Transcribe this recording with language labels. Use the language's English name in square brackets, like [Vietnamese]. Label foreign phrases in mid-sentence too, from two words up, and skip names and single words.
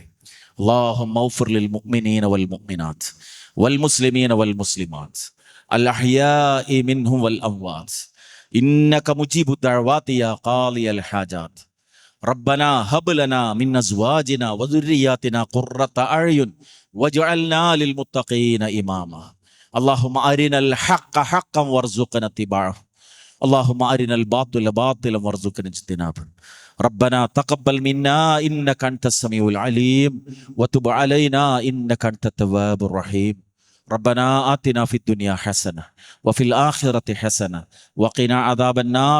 [Arabic] اللهم اغفر للمؤمنين والمؤمنات والمسلمين والمسلمات الأحياء منهم والأموات إنك مجيب الدعوات يا قاضي الحاجات ربنا هب لنا من أزواجنا وذرياتنا قرة أعين واجعلنا للمتقين إماما اللهم أرنا الحق حقا وارزقنا اتباعه اللهم أرنا الباطل باطلا وارزقنا اجتنابه. ربنا تقبل منا إنك أنت السميع العليم وتب علينا إنك أنت التواب الرحيم. ربنا آتنا في الدنيا حسنة وفي الآخرة حسنة وقنا عذاب النار.